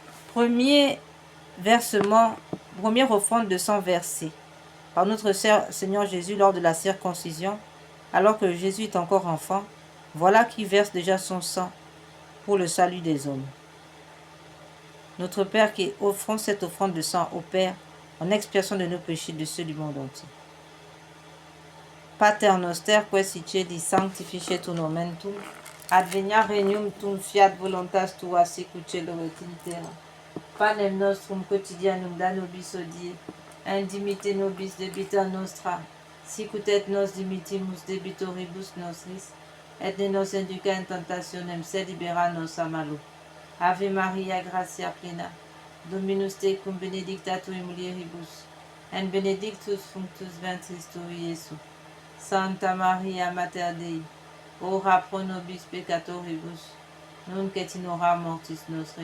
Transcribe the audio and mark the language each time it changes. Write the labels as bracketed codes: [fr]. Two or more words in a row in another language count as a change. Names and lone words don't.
[fr] Premier versement, première offrande de sang versé par notre Seigneur Jésus lors de la circoncision, alors que Jésus est encore enfant. Voilà qui verse déjà son sang pour le salut des hommes. Notre Père qui offrons cette offrande de sang au Père en expiation de nos péchés de ceux du monde entier. [la] Pater noster, que siedi sanctificetur nomen tuum, advenia regnum tuum, fiat voluntas tua sicut cielo et in terra. Panem nostrum quotidianum da nobis hodie, indimite nobis debita nostra, sicut et nos dimitimus debitoribus nostris, et ne nos induca in tentationem, sed libera nos a malo. Ave Maria, gratia plena, Dominus tecum, benedicta tu in mulieribus, et benedictus fructus ventris tui, Iesus. Santa Maria, Mater Dei, ora pro nobis peccatoribus, nunc et in hora mortis nostre.